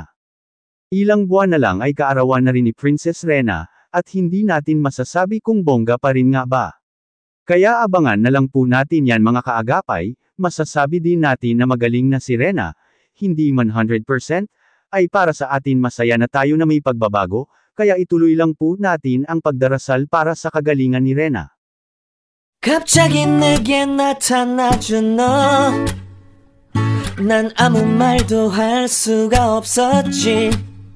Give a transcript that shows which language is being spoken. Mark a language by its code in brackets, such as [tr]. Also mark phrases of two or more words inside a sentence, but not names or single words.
[tl] Ilang buwan na lang ay kaarawan na rin ni Princess Rena, at hindi natin masasabi kung bongga pa rin nga ba. Kaya abangan na lang po natin yan mga kaagapay, masasabi din natin na magaling na si Rena, hindi man 100%, ay para sa atin masaya na tayo na may pagbabago, kaya ituloy lang po natin ang pagdarasal para sa kagalingan ni Rena. [ko] 갑자기 내게 나타나준 너 난 아무 말도 할 수가 없었지